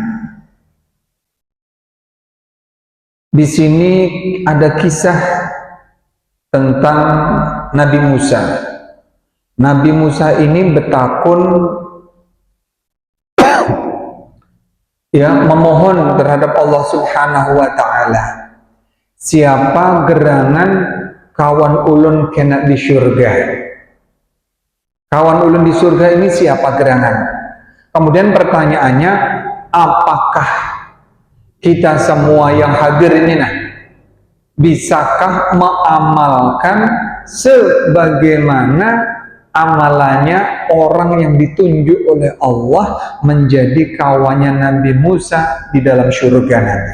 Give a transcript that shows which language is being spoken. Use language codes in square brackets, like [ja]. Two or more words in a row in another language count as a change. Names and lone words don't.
[id] Di sini ada kisah tentang Nabi Musa. Nabi Musa ini bertakun memohon terhadap Allah Subhanahu wa taala. Siapa gerangan kawan ulun kena di surga? Kawan ulun di surga ini siapa gerangan? Kemudian pertanyaannya, apakah kita semua yang hadir ini bisakah mengamalkan sebagaimana amalannya orang yang ditunjuk oleh Allah menjadi kawannya Nabi Musa di dalam surga nanti?